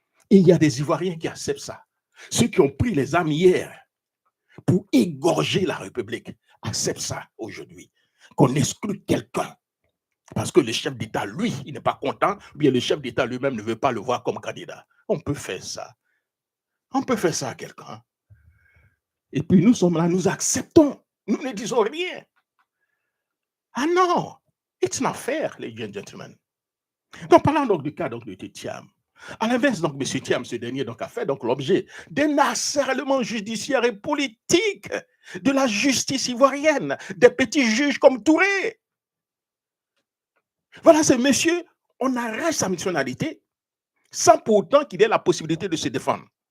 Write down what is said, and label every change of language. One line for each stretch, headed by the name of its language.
French: Et il y a des Ivoiriens qui acceptent ça. Ceux qui ont pris les armes hier pour égorger la République acceptent ça aujourd'hui. Qu'on exclue quelqu'un. Parce que le chef d'État, lui, il n'est pas content, ou bien le chef d'État lui-même ne veut pas le voir comme candidat. On peut faire ça. On peut faire ça à quelqu'un. Et puis nous sommes là, nous acceptons. Nous ne disons rien. Ah non,
English: it's not fair, ladies and gentlemen.
French: Donc, parlons donc du cas donc, de Thiam. À l'inverse, donc, M. Thiam, ce dernier donc, a fait donc, l'objet d'un harcèlement judiciaire et politique de la justice ivoirienne, des petits juges comme Touré. Voilà, ce monsieur, on arrête sa nationalité sans pour autant qu'il ait la possibilité de se défendre.